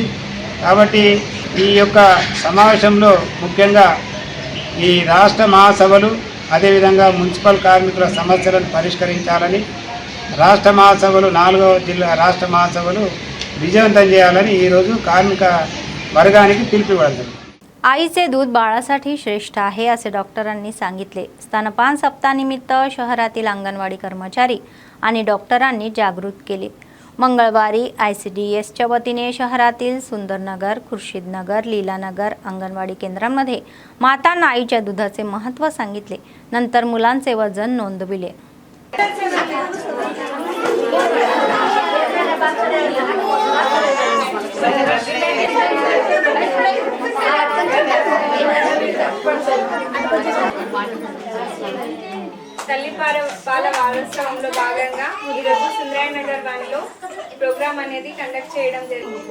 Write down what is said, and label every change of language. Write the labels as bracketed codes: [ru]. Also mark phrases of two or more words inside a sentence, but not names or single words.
[te] కాబట్టి ఈ యొక్క సమావేశంలో ముఖ్యంగా ఈ రాష్ట్ర మహాసభలు అదేవిధంగా మున్సిపల్ కార్మికుల సమస్యలను పరిష్కరించాలని, రాష్ట్ర మహాసభలు 4వ జిల్లా రాష్ట్ర महासभలు విజయవంతం చేయాలని ఈరోజు కార్మిక वर्गाనికి పిలుపు ఇవ్వడం జరిగింది. [mr] आईचे दूध बाळासाठी श्रेष्ठ आहे असे डॉक्टरांनी सांगितले. स्तनपान सप्ताहानिमित्त शहरातील अंगणवाडी कर्मचारी आणि डॉक्टरांनी जागृत केले. मंगळवारी ICDSच्या वतीने शहरातील सुंदरनगर, खुर्शीदनगर, लीलानगर अंगणवाडी केंद्रांमध्ये मातांना आईच्या दुधाचे महत्त्व सांगितले. नंतर मुलांचे वजन नोंदविले. [te] తల్లిపాల వారోత్సవంలో భాగంగా ఈరోజు సుందరయ్య నగర్ 1లో ప్రోగ్రామ్ అనేది కండక్ట్ చేయడం జరిగింది.